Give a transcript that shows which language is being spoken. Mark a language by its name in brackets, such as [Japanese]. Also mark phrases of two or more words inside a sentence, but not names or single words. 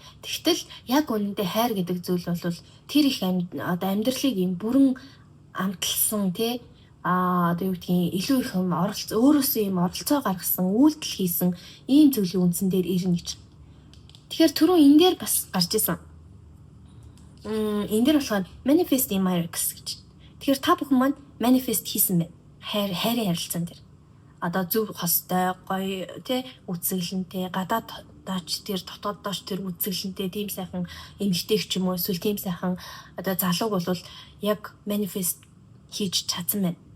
[Mongolian] Тэгтэл яг үнэндээ хайр гэдэг зүйл бол тэр их одоо амьдралыг ийм бүрэн амталсан тий одоо юу гэдгийг илүү их өөрөөсөө ийм оролцоо гаргасан, үйлдэл хийсэн ийм зүйлийн үндсэн дээр ирнэ гэж. Тэгэхээр түрүү энэ дээр бас гарч исэн. Энэ дээр болохоор [English] manifest in my works [Mongolian] гэж. Тэгэхээр та бүхэн маань manifest хийсэн байна. Хайрын харилцаан дээр. Одоо зөв хостой, гоё тий үзэсгэлэнтэй, гадаад даач тэр дотоод дооч тэр үзэсгэлэнтэй тийм сайхан эмгтэйг ч юм уу эсвэл тийм сайхан одоо залууг бол яг manifest хийж чадсан байна.